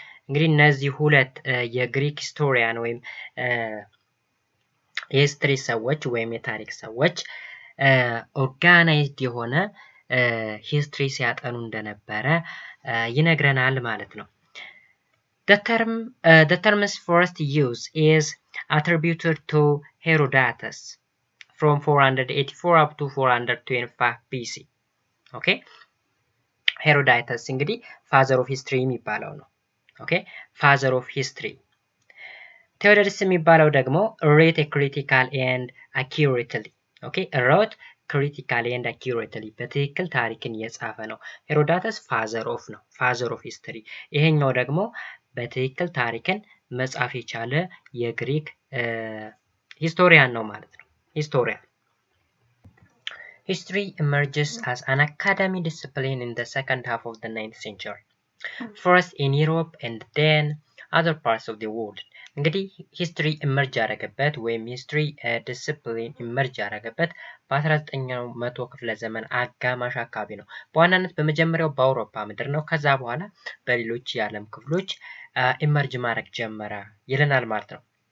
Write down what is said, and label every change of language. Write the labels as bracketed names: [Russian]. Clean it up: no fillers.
[Amharic] እንግዲህ እነዚህ ሁለት የግሪክ ሂስቶሪያን ወይም የሂስትሪ ሰዎች ወይም የታሪክ ሰዎች ኦርጋናይዝድ የሆነ ሂስትሪ ሲያጠኑ እንደነበረ ይነግረናል ማለት ነው። [English] The term's first use is attributed to Herodotus from 484 up to 425 BC. Okay? Herodotus እንግዲህ father of history [Amharic] የሚባለው ነው። [English] Okay? Father of history. Thucydides [Amharic] የሚባለው ደግሞ [English] wrote critical and accurately. Okay? wrote critically and accurately [Amharic] በትክክል ታሪክን የጻፈ ነው። ሄሮዳተስ ፋዘር ኦፍ ነው። ፋዘር ኦፍ ሂስትሪ። ይሄኛው ደግሞ በትክክል ታሪክን መጻፍ የቻለ የግሪክ ሂስቶሪያን ነው ማለት ነው። ሂስቶሪያን [English] History emerges as an academic discipline in the second half of the 9th century. First in Europe and then other parts of the world. [Amharic] እንግዲህ ሂስትሪ ኢመርጅ ያደረገበት ወይም ሂስትሪ ዲስፕሊን ኢመርጅ ያደረገበት በ19ኛው መቶ ክፍለ ዘመን አጋማሽ አካባቢ ነው። በዋናነት በመጀመሪያው በአውሮፓ ምድር ነው። ከዛ በኋላ በሌሎች የዓለም ክፍሎች ኢመርጅ ማድረግ ጀመረ ይለናል ማለት ነው።